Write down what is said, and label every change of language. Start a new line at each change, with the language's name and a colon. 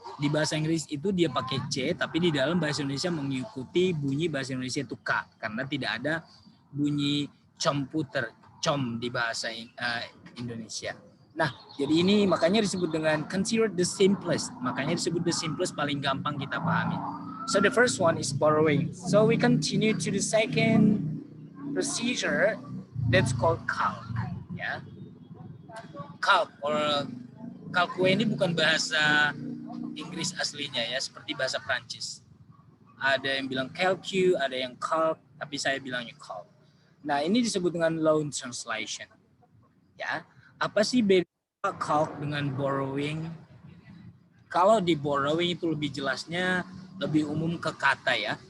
Indonesian: Di bahasa Inggris itu dia pakai C, tapi di dalam bahasa Indonesia mengikuti bunyi bahasa Indonesia itu K. Karena tidak ada bunyi computer, com di bahasa Indonesia. Nah, jadi ini makanya disebut dengan
English: considered the simplest.
Indonesian: Makanya disebut
English: the simplest,
Indonesian: paling gampang kita pahami.
English: So the first one is borrowing. So we continue to the second procedure that's called calc, ya.
Indonesian: Calc or calque ini bukan bahasa Inggris aslinya ya, seperti bahasa Prancis. Ada yang bilang calcu, ada yang calc, tapi saya bilangnya calc. Nah, ini disebut dengan loan translation. Ya. Apa sih beda calc dengan borrowing? Kalau di borrowing itu lebih jelasnya lebih umum ke kata ya.